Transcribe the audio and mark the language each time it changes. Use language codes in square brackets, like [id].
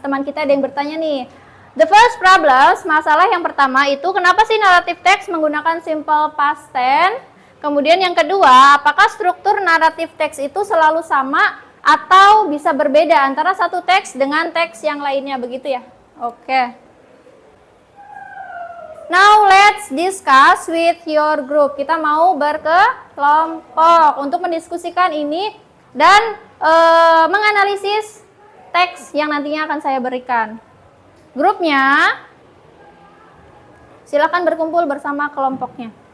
[id] Teman kita ada yang bertanya nih. [en] The first problems, [id] masalah yang pertama itu kenapa sih naratif teks menggunakan simple past tense? Kemudian yang kedua, apakah struktur naratif teks itu selalu sama atau bisa berbeda antara satu teks dengan teks yang lainnya, begitu ya? Oke. [en] Now let's discuss with your group. [id] Kita mau berkelompok untuk mendiskusikan ini dan menganalisis teks yang nantinya akan saya berikan. Grupnya, silakan berkumpul bersama kelompoknya.